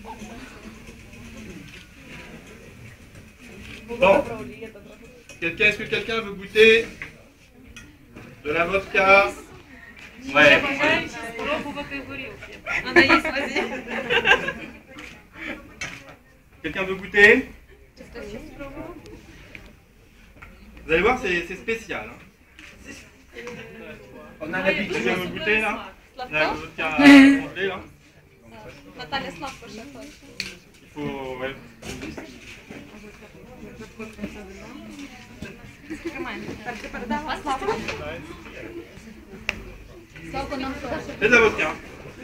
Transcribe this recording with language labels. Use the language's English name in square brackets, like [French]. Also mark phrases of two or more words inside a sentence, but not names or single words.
[French] Bon. Est-ce que quelqu'un veut goûter de la vodka? Ouais. [Ukrainian] Бажаючи спробувати горілки. [French] Quelqu'un veut goûter? Vous allez voir, c'est spécial. Hein. On a l'habitude de goûter là. La vodka congelée là. [Ukrainian] Наталя Славко ще хоче. [French] Il faut. Ouais. [Ukrainian] Так, ти передала Славко. Славко нам [French] C'est de la vodka.